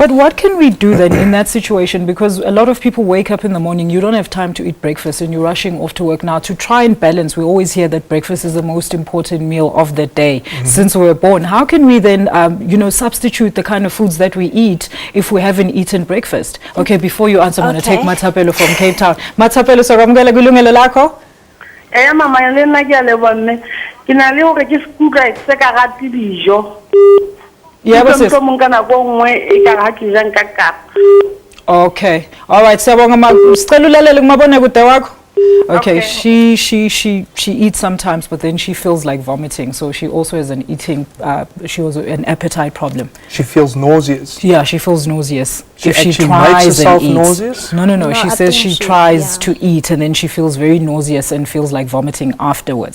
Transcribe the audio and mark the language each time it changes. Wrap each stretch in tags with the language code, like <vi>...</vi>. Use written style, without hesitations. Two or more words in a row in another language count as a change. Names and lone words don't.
<en>But what can we do then in that situation? Because a lot of people wake up in the morning, you don't have time to eat breakfast and you're rushing off to work. Now, to try and balance, we always hear that breakfast is the most important meal of the day since we were born. How can we then, substitute the kind of foods that we eat if we haven't eaten breakfast? Okay, before you answer, I'm going to take Matapelo from Cape Town. Matapelo, YilungeloLakho Lakho?</en> <st>Mama, yona ke a lebone. Ke na le hore ke skuka se ka gati dijo.</st> <en>Yeah, sis. Okay. All right.</en> <zu>Siyabonga sicela ulalele kumabonekude wakho.</zu> <en>Okay, she eats sometimes, but then she feels like vomiting. So she also has an appetite problem. She feels nauseous. Yeah, she feels nauseous. She If she actually tries makes herself and eats. nauseous? No. She I says think she she- tries yeah. to eat and then she feels very nauseous and feels like vomiting afterwards.</en>